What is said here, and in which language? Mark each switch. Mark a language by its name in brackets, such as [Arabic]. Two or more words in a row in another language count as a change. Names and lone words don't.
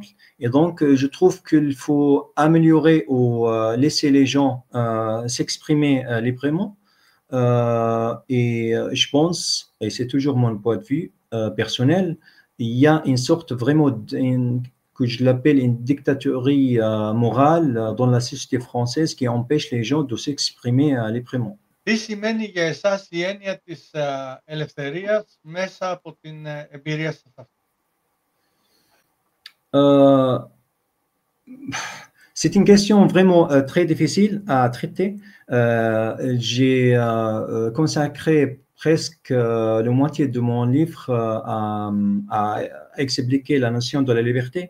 [French] Et donc, je trouve qu'il faut améliorer ou laisser les gens s'exprimer librement. Et je pense, et c'est toujours mon point de vue personnel, il y a une sorte vraiment que je l'appelle une dictature morale dans la société française qui empêche les gens de s'exprimer librement. [Greek] Τι σημαίνει για εσάς η έννοια της ελευθερίας μέσα από την εμπειρία σας αυτή? [French] C'est une question vraiment très difficile à traiter. J'ai consacré presque la moitié de mon livre a expliqué la notion de la liberté.